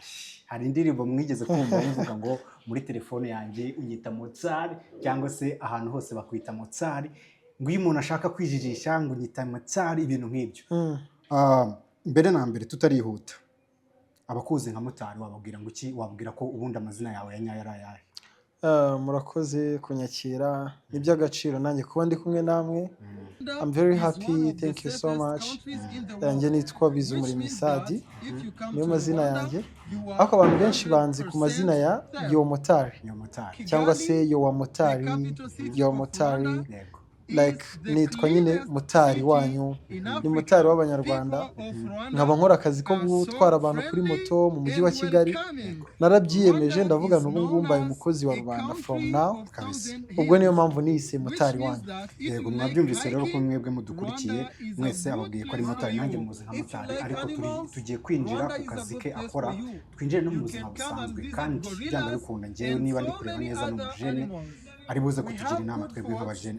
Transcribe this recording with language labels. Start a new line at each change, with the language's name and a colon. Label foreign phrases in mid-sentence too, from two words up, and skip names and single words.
Kinyarwanda: Hari indirimbo mwigeze kumva bavuga ngo muri telefone yanjye unyita Mozart, cyangwa se ahantu hose bakwita Mozart, ngo iyo umuntu ashaka kwijijisha ngo unyita Mozart, ibintu nk'ibyo. Mbere na mbere tutarihuta, abakuzi nka Motari wababwira ngo iki, wabwira ko ubundi amazina yawe ya nyayo ari ayahe? Murakoze kunyakira, ni by'agaciro nanjye kuba ndi kumwe namwe.
English: I'm very happy, thank you so much.
Kinyarwanda: Yanjye nitwa Bizumuremyi Sadi, niyo mazina yanjye, ariko abantu benshi banzi ku mazina ya Yo Motari cyangwa se Yo wa Motari, Yo Motari, like nitwa nyine Motari wanyu, ni Motari w'Abanyarwanda. Nkaba nkora akazi ko gutwara abantu kuri moto mu mujyi wa Kigali, narabyiyemeje ndavuga n'ubu ngubu mbaye umukozi wa rubanda
English: from now
Kinyarwanda: kabisa. Ubwo niyo mpamvu niyise Motari wanyu. Yego, mwabyumvise rero ko mwebwe mudukurikiye mwese ababwiye ko ari Motari, nanjye muzi nka Motari, ariko tugiye kwinjira ku kazi ke akora, twinjire no mu buzima busanzwe, kandi byanga bikunda ngewe niba ndi kureba neza n'umujene ari buze kutugira inama twebwe nk'abajene.